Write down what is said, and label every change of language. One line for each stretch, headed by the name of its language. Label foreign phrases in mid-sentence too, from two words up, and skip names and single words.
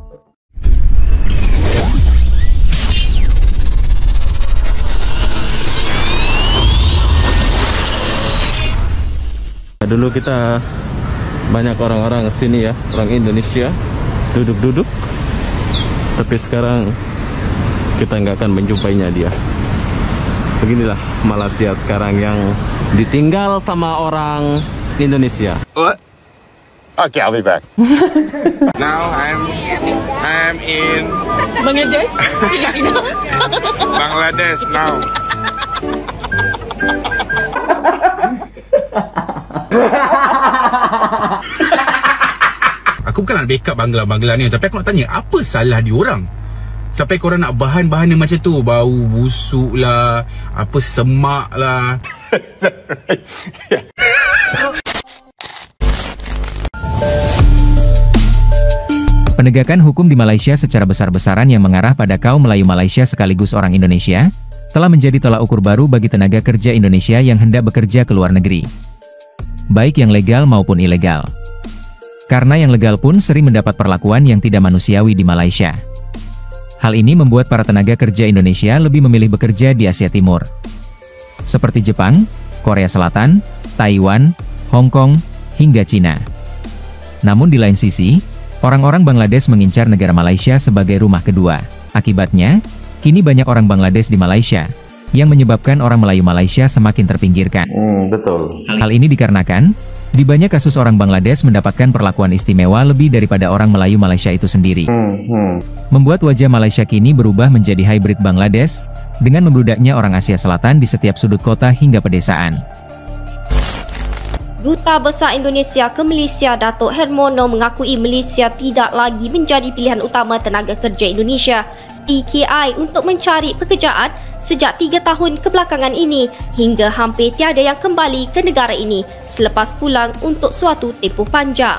Indonesian: Dulu kita banyak orang-orang sini ya, orang Indonesia duduk-duduk, tapi sekarang kita nggak akan menjumpainya dia. Beginilah Malaysia sekarang yang ditinggal sama orang Indonesia.
English: What? Okay, I'll be back. Now I'm in Bangladesh now.
Malay: Aku bukan nak backup Bangla ni, tapi aku nak tanya apa salah diorang sampai korang nak bahan-bahan yang macam tu, bau busuk lah, apa semak lah.
Indonesian: Penegakan hukum di Malaysia secara besar-besaran yang mengarah pada kaum Melayu Malaysia sekaligus orang Indonesia telah menjadi tolak ukur baru bagi tenaga kerja Indonesia yang hendak bekerja ke luar negeri, baik yang legal maupun ilegal. Karena yang legal pun sering mendapat perlakuan yang tidak manusiawi di Malaysia. Hal ini membuat para tenaga kerja Indonesia lebih memilih bekerja di Asia Timur, seperti Jepang, Korea Selatan, Taiwan, Hong Kong, hingga Cina. Namun di lain sisi, orang-orang Bangladesh mengincar negara Malaysia sebagai rumah kedua. Akibatnya, kini banyak orang Bangladesh di Malaysia, yang menyebabkan orang Melayu Malaysia semakin terpinggirkan. Betul. Hal ini dikarenakan, di banyak kasus orang Bangladesh mendapatkan perlakuan istimewa lebih daripada orang Melayu Malaysia itu sendiri. Membuat wajah Malaysia kini berubah menjadi hybrid Bangladesh, dengan membludaknya orang Asia Selatan di setiap sudut kota hingga pedesaan.
Malay: Duta Besar Indonesia ke Malaysia Datuk Hermono mengakui Malaysia tidak lagi menjadi pilihan utama tenaga kerja Indonesia TKI untuk mencari pekerjaan sejak 3 tahun kebelakangan ini, hingga hampir tiada yang kembali ke negara ini selepas pulang untuk suatu tempoh panjang.